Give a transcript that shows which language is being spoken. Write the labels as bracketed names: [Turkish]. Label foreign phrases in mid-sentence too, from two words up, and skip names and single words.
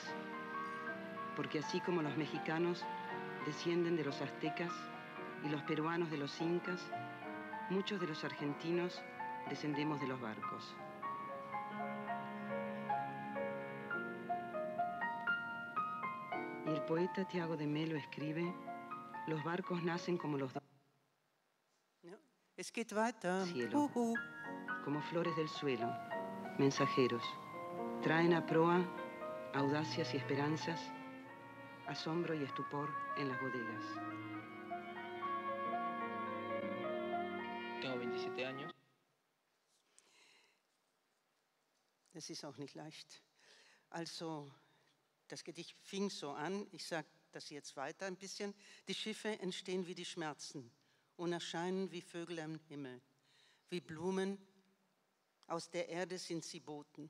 [Spanish] Porque así como los mexicanos descienden de los aztecas y los peruanos de los incas, muchos de los argentinos descendemos de los barcos. Y el poeta Tiago de Melo escribe, los barcos nacen como los [German] Es geht weiter. [Spanish] Cielo, como flores del suelo, mensajeros, traen a proa audacias y esperanzas, asombro y estupor en las bodegas. Tengo 27 años. [German] Das ist auch nicht leicht. Also, das Gedicht fing so an, ich sage das jetzt weiter ein bisschen. Die Schiffe entstehen wie die Schmerzen und erscheinen wie Vögel am Himmel. Wie Blumen aus der Erde sind sie Boten.